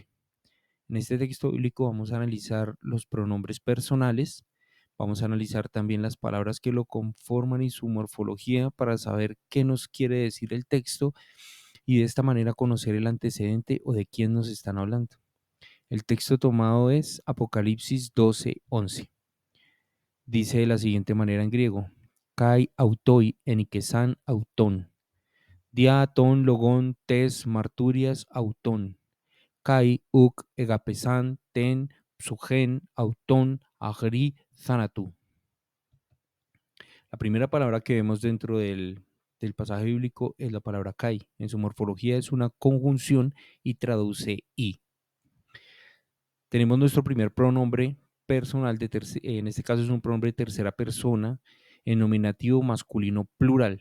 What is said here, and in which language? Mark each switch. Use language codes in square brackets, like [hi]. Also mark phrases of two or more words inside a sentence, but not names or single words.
[es] En este texto bíblico vamos a analizar los pronombres personales, vamos a analizar también las palabras que lo conforman y su morfología para saber qué nos quiere decir el texto y de esta manera conocer el antecedente o de quién nos están hablando. El texto tomado es Apocalipsis 12:11. Dice de la siguiente manera en griego: [el] Καὶ αὐτοὶ ἐνίκησαν αὐτόν, διὰ τὸν λόγον τῆς μαρτυρίας αὐτῶν, καὶ οὐκ ἠγάπησαν τὴν ψυχὴν αὐτῶν ἄχρι θανάτου. [es] La primera palabra que vemos dentro del pasaje bíblico es la palabra kai. En su morfología es una conjunción y traduce y. Tenemos nuestro primer pronombre personal, en este caso es un pronombre de tercera persona, en nominativo masculino plural.